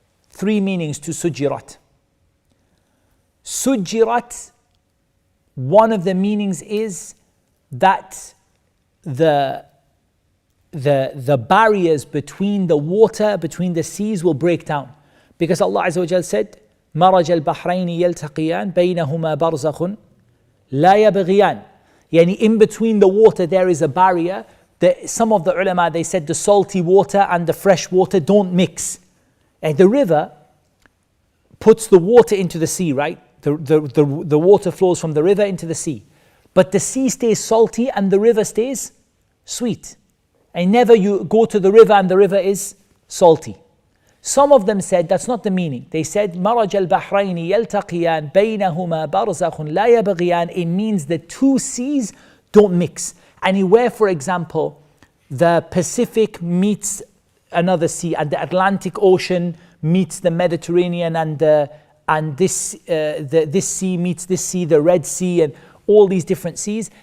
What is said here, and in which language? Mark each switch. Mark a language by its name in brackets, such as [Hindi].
[English] Three meanings to sujirat. Sujirat, one of the meanings is that the barriers between the water, between the seas will break down. Because Allah Azza wa Jal said, [Arabic] مَرَجَ الْبَحْرَيْنِ يَلْتَقِيَانِ بَيْنَهُمَا بَرْزَخٌ لَا يَبْغِيَانِ. [English] Yani in between the water there is a barrier. Some of the ulama, they said the salty water and the fresh water don't mix. And the river puts the water into the sea, right? The water flows from the river into the sea. But the sea stays salty and the river stays sweet. And never you go to the river and the river is salty. Some of them said that's not the meaning. They said [Arabic] مَرَجَ الْبَحْرَيْنِ يَلْتَقِيَانِ بَيْنَهُمَا بَرْزَخٌ لَا يَبْغِيَانِ. [English] It means the two seas don't mix. Anywhere, for example, the Pacific meets another sea, and the Atlantic Ocean meets the Mediterranean, and this sea meets this sea, the Red Sea, and all these different seas.